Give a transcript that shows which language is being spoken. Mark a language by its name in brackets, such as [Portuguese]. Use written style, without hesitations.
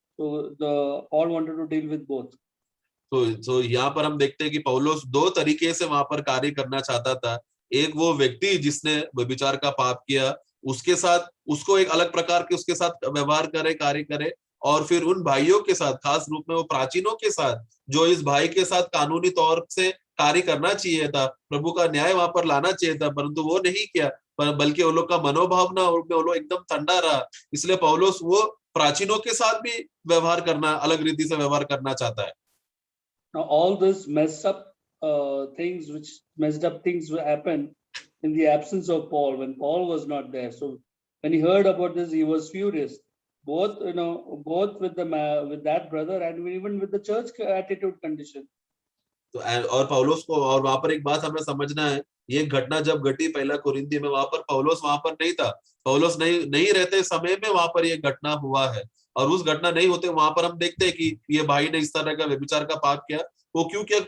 [English] So Paul wanted to deal with both. [Hindi] तो यहाँ पर हम देखते हैं कि पौलुस दो तरीके से वहां पर कार्य करना चाहता था। एक वो व्यक्ति जिसने व्यभिचार का पाप किया, उसके साथ उसको एक अलग प्रकार के उसके साथ व्यवहार करे, कार्य करे, और फिर उन भाइयों के साथ, खास रूप में वो प्राचीनों के साथ जो इस भाई के साथ कानूनी तौर से कार्य करना चाहिए था, प्रभु का न्याय वहां पर लाना चाहिए था, परंतु वो नहीं किया, बल्कि वो लोग का मनोभावना वो लोग एकदम ठंडा रहा। इसलिए पौलुस वो प्राचीनों के साथ भी व्यवहार करना, अलग रीति से व्यवहार करना चाहता है। [English] Now all this messed up things will happen in the absence of Paul, when Paul was not there. So when he heard about this, he was furious, both with that brother and even with the church attitude condition. [Hindi] तो और पौलुस को, और वहां पर एक बात हमें समझना है, ये घटना जब घटी पहला कुरिन्थी में, वहां पर पौलुस वहां पर नहीं था। पौलुस नहीं रहते समय में वहां पर ये घटना हुआ है, और उस घटना नहीं होते वहां पर हम देखते हैं कि ये भाई ने इस तरह का व्यभिचार का पाप किया। वो क्यों किया?